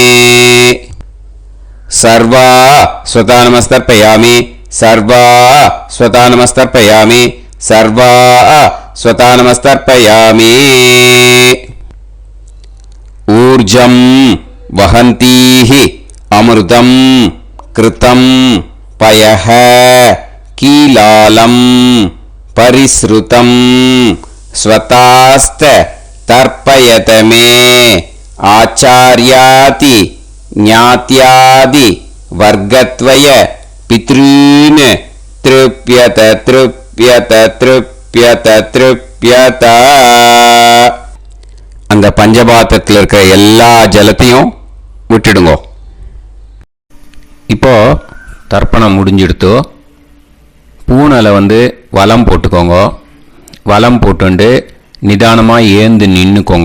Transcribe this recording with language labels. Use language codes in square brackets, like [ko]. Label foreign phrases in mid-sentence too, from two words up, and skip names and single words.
[sa] సర్వా స్వతా నమస్తర్పయామి, సర్వా స్వతా నమస్తర్పయామి, సర్వా స్వతా నమస్తర్పయామి. ఊర్జం వహంతీః అమృతం కృతం पयः कीलालं परिसृतं स्वतास्त तर्पयत मे आचार्याति ज्ञात्यादि वर्गत्वय पितॄन् तृप्यत तृप्यत तृप्यत तृप्यत. [ta] அந்த பஞ்சபாத்திரத்தில் இருக்கிற எல்லா ஜலத்தையும் விட்டுடுங்கோ. இப்போ தர்ப்பணம் முடிஞ்சிடுத்து. பூனலை வலம் போட்டுக்கோங்க. வலம் போட்டுண்டு நிதானமாக ஏந்து நின்றுக்கோங்க.